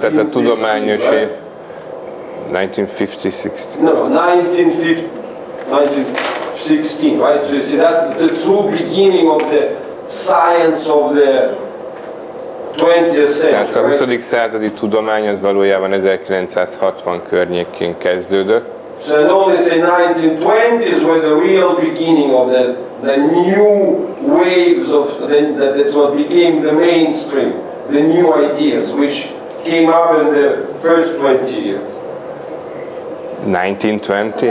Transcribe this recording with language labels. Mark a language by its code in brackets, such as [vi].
[hu] Tehát a tudományos év 1950-60. [en] No, 1916, right? So you see that's the true beginning of the science of the 20th century. [hu] Tehát a 20. századi tudomány az valójában 1960 környékén kezdődött. [en] So I only say 1920s were the real beginning of the new waves of that's what became the mainstream, the new ideas which came up in the first 20 years. 1920?